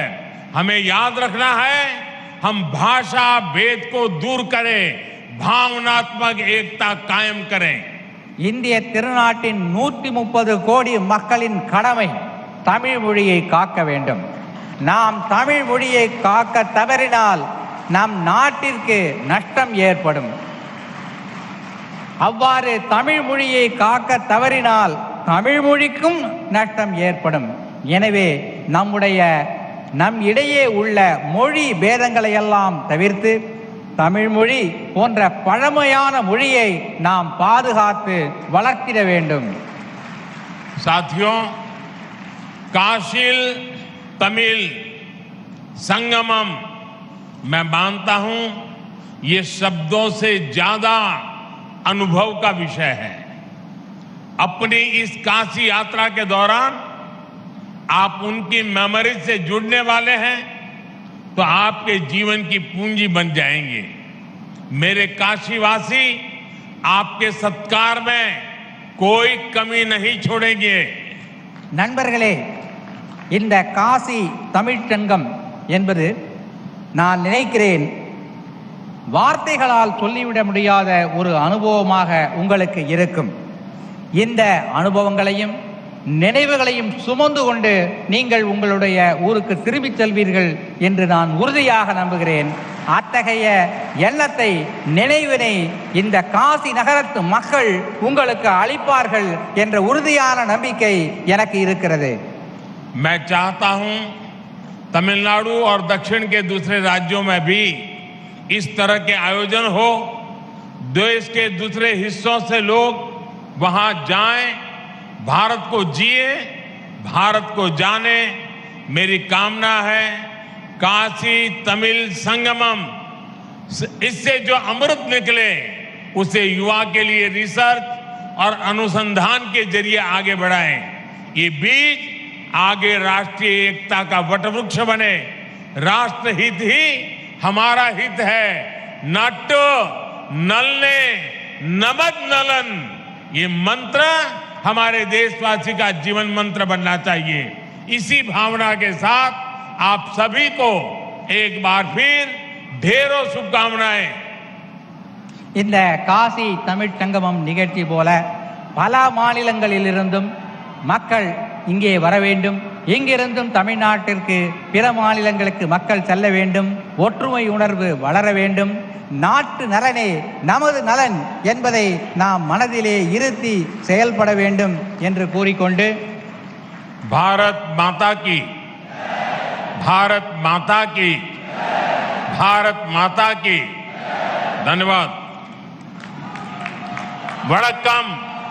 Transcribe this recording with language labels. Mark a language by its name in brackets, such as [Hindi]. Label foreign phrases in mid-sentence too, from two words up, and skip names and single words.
[Hindi] हमें याद रखना है, हम भाषा भेद को दूर करें, भावनात्मक एकता कायम करें. [Tamil] இந்திய திருநாட்டின் 130 கோடி மக்களின் கடமை தமிழ் மொழியை காக்க வேண்டும். நாம் தமிழ் மொழியை காக்க தவறினால் நம் நாட்டிற்கு நஷ்டம் ஏற்படும். அவ்வாறு தமிழ் மொழியை காக்க தவறினால் தமிழ் மொழிக்கும் நஷ்டம் ஏற்படும். எனவே நம் இடையே உள்ள மொழி பேதங்களை எல்லாம் தவிர்த்து தமிழ் மொழி போன்ற பழமையான மொழியை நாம் பாதுகாத்து வளர்த்திட வேண்டும். [Hindi] साथियों, काशिल तमिल संगमम, मैं मानता हूं ये शब्दों से ज्यादा अनुभव का विषय है. अपनी इस काशी यात्रा के दौरान आप उनकी मेमोरी से जुड़ने वाले हैं तो आपके जीवन की पूंजी बन जाएंगे. मेरे काशीवासी आपके सत्कार में कोई कमी नहीं छोड़ेंगे. [Tamil] நண்பர்களே, இந்த காசி தமிழ்ச்சங்கம் என்பது நான் நினைக்கிறேன் வார்த்தைகளால் சொல்லிவிட முடியாத ஒரு அனுபவமாக உங்களுக்கு இருக்கும். இந்த அனுபவங்களையும் நினைவுகளையும் சுமந்து கொண்டு நீங்கள் உங்களுடைய ஊருக்கு திரும்பிச் செல்வீர்கள் என்று நான் உறுதியாக நம்புகிறேன். அத்தகைய எண்ணத்தை, நினைவினை இந்த காசி நகரத்து மக்கள் உங்களுக்கு அளிப்பார்கள் என்ற உறுதியான நம்பிக்கை எனக்கு இருக்கிறது. [Hindi] मैं चाहता हूं तमिलनाडु और दक्षिण के दूसरे राज्यों में भी इस तरह के आयोजन हो. देश के दूसरे हिस्सों से लोग वहां जाएं, भारत को जिए, भारत को जाने। मेरी कामना है काशी तमिल संगमम, इससे जो अमृत निकले उसे युवा के लिए रिसर्च और अनुसंधान के जरिए आगे बढ़ाएं। ये बीज आगे राष्ट्रीय एकता का वटवृक्ष बने। राष्ट्रहित ही हमारा हित है। [Tamil] நாட்டு நலனே நமது நலன், [Hindi] ये मंत्र हमारे देशवासी का जीवन मंत्र बनना चाहिए। इसी भावना के साथ आप सभी को एक बार फिर ढेरों शुभकामनाएं। [Tamil] இந்த காசி தமிழ் சங்கமம் நிகழ்ச்சி போல பல மாநிலங்களிலிருந்தும் மக்கள் இங்கே வர வேண்டும். எங்கிருந்தும் தமிழ்நாட்டிற்கு பிற மாநிலங்களுக்கு மக்கள் செல்ல வேண்டும். ஒற்றுமை உணர்வு வளர வேண்டும். நாட்டு நலனே நமது நலன் என்பதை நாம் மனதிலே இருத்தி செயல்பட வேண்டும் என்று கூறிக்கொண்டு [Hindi] भारत माता की, भारत माता की, भारत माता की। धन्यवाद। वणक्कम।